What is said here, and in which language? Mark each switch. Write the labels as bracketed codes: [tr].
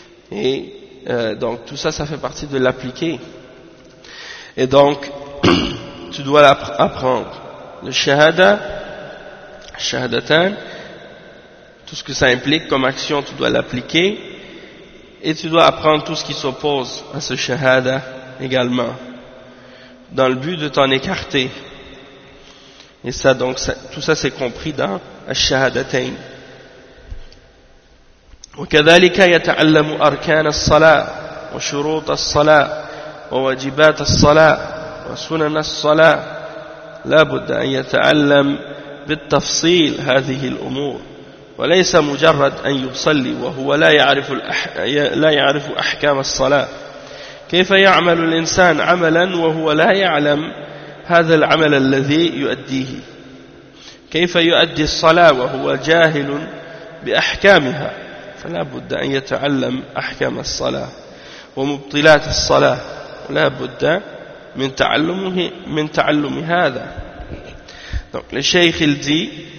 [fr] Et donc tout ça, ça fait partie de l'appliquer. Et donc tu dois apprendre le shahada, shahadatan, tout ce que ça implique comme action, tu dois l'appliquer, et tu dois apprendre tout ce qui s'oppose à ce shahada également, dans le but de t'en écarter. Et ça, donc ça, tout ça c'est compris dans ash-shahadatayn. [ar] وكذلك يتعلم أركان الصلاة وشروط الصلاة وواجبات الصلاة وسنن الصلاة لا بد أن يتعلم بالتفصيل هذه الأمور وليس مجرد أن يصلي وهو لا يعرف أحكام الصلاة. كيف يعمل الإنسان عملا وهو لا يعلم هذا العمل الذي يؤديه؟ كيف يؤدي الصلاة وهو جاهل بأحكامها؟ فلا بد أن يتعلم أحكام الصلاة ومبطلات الصلاة لا بد [fr] Donc le Cheikh il dit,